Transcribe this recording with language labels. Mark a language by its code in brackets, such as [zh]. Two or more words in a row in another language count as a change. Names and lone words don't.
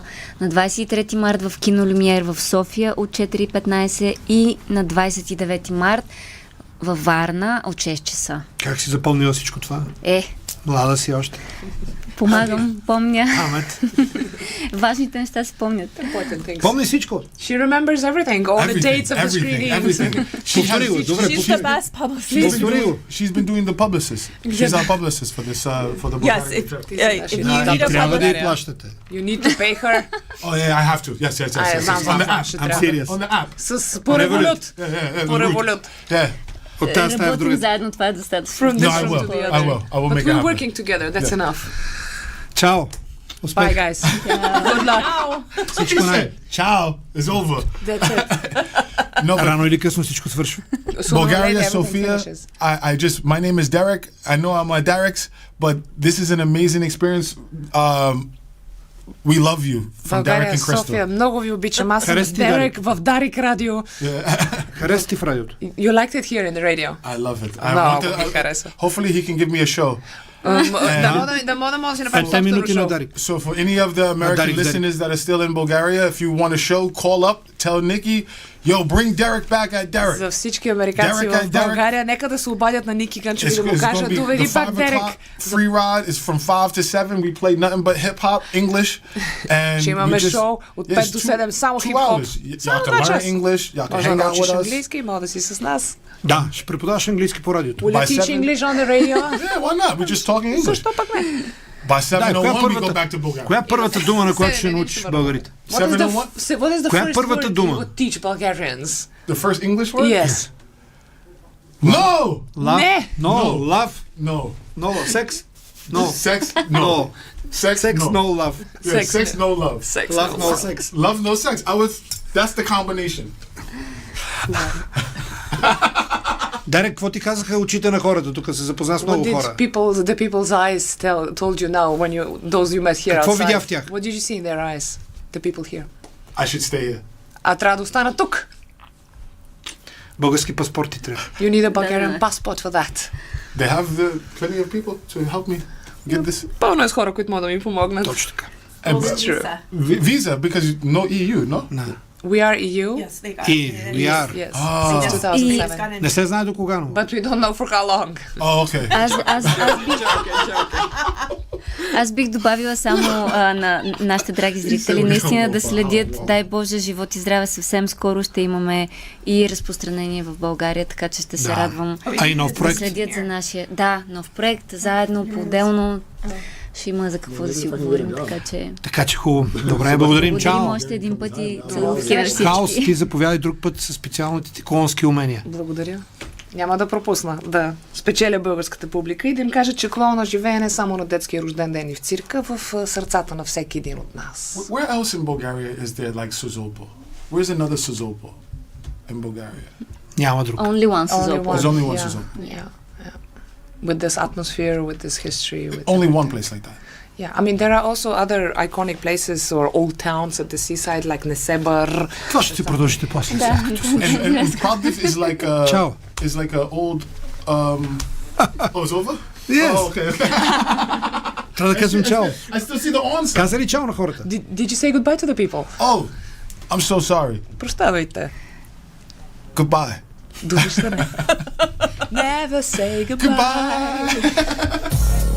[bg] На 23 март в кино Люмиер в София от 4:15 и на 29 март във Варна от 6 часа. Как си запомнила всичко това? Млада си още. Помагам, помня. Амет. Важните неща се помнят. Помни всичко. [en] She remembers everything, all the dates of the screenings. [bg] Повтори го, добре, [en] She's the best publicist. [bg] повтори го. [en] She's been doing the publicist. She's our publicist for this for the Yes, Bulgarian if trip. you need a [bg] Трябва да я [en] publicist. [bg] плащате. [en] You need to pay her. Oh yeah, I have to. Yes. On the app. I'm serious. On the app. [bg] С по револют. [en] Yeah. [bg] По револют. [en] Yeah. [bg] От тази стая в Работим другата. заедно, това е достатъчно. [en] From No, this I room will. to the I other. will. I will But make it we're happen. working together, that's enough. [bg] Чао! Успех. [en] Bye, guys. Good luck. [bg] Всичко най. [en] Ciao. It's over. That's it. No, but [bg] Рано или късно всичко свършва. [en] Sooner or Bulgaria, later, everything Sofia. finishes. My name is Darik. I know I'm a Dariks, but this is an amazing experience. We love you from Darik [bg] България, [en] and Crystal. [bg] София, много ви обичам. Аз съм Хареса ти Дерек в Дарик радио. Хареса ти в радиото? [en] You liked it here in the radio? I love it. [bg] Много ми хареса. [en] Hopefully he can give me a show. [bg] Да мога да си направим 5 минути на шоу. Дарик. [en] So for any of the American Darik, listeners that are still in Bulgaria, if you want a show, call up, tell Nikki, yo, bring Darik back at Darik. [bg] За всички американци [en] Derek [bg] в [en] and Derek. [bg] България, нека да се обадят на Ники Кънчеви [en] It's, [bg] да му [en] it's going [bg] кажат, [en] to be [bg] доведи [en] the [bg] пак [en] 5 [bg] Дерек. [en] o'clock free ride. It's from 5 to 7. We play nothing but hip hop, English, and [bg] Ще имаме [en] we just, [bg] шоу от 5 до 7, само [en] 2 [bg] хип-хоп. [en] hours. Y'all [bg] Само [en] can [bg] 2 [en] learn [bg] часа. [en] English. Y'all can [bg] Може да [en] hang out [bg] научиш [en] with us. [bg] английски, може да си с нас. Да, ще преподаваш английски по радиото. [en] Will you By teach 7? English on the radio? Yeah, why not? We're just talking English. [bg] Защо пък не? [en] By 7:01 we go back to [bg] Коя [en] Bulgaria. [bg] е първата дума, на която ще научиш българите? [en] What is 7:01? the [bg] Коя е [en] first [bg] първата [en] word [bg] дума? [en] you would teach Bulgarians? The first English word? Yes. No. Love? [bg] Не. [en] No. Love? No. No. Sex? No. Sex? No. No. Sex? Sex, no. no love. Yeah, Sex. sex, no love. Sex. Love, no sex. Love, no sex. That's the combination. [bg] Дарек, какво ти казаха очите на хората? Тук се запозна с [en] What [bg] много [en] did [bg] хора. [en] the people's eyes told you now when those you met here [bg] Какво [en] outside? [bg] видя в тях? [en] What did you see in their eyes? The people here. I should stay here. [bg] А трябва да остана тук. Български паспорти трябва. [en] You need a Bulgarian [bg] Да. [en] passport for that. They have plenty of people to help me get this. [bg] Пълно е с хора, които могат да ми помогнат. Точно така. [en] And True. visa because no EU, no? We are EU? Yes, they got [bg] И, [en] it. we are. Yes. Ah. Since It's 2007. gotten- [bg] Не се знае до кога, но. [en] But we don't know for how long. Oh, okay. [bg] Аз бих добавила само на нашите драги зрители наистина да следят, дай Боже, живот и здраве, съвсем скоро ще имаме и разпространение в България, така че ще се радвам А и нов да проект. следят за нашия... Да, нов проект, заедно, по-отделно. Ще има за какво да си говорим, така че... Така че хубаво. Добре, благодарим. Чао. Благодарим още един път и целувки на Хаос, всички. ти заповядай друг път със специалните ти клонски умения. Благодаря. Няма да пропусна да спечеля българската публика и да им кажа, че клоуна живее не само на детския рожден ден и в цирка, в сърцата на всеки един от нас. [en] Where else in Bulgaria is there like Suzolpo? Where's another Suzolpo in Bulgaria? [bg] Няма друг. [en] Only one Only Suzolpo. There's only one Yeah, Suzolpo. yeah, yeah. With this atmosphere, with this history. With Only one place like that. Yeah, I mean, there are also other iconic places or old towns at the seaside, like Nesebar. [bg] Това ще ти продължите после. [en] And Plovdiv is like a Ciao. is like a old oh, it's over? Yes. Oh, okay. [bg] Трябва да кажем чао. [en] I still see the on sign. [bg] Каза ли чао на хората? [en] Did you say goodbye to the people? Oh, I'm so sorry. [bg] Прощавайте. [en] Goodbye. [bg] До виждане. [en] Never say goodbye. Goodbye.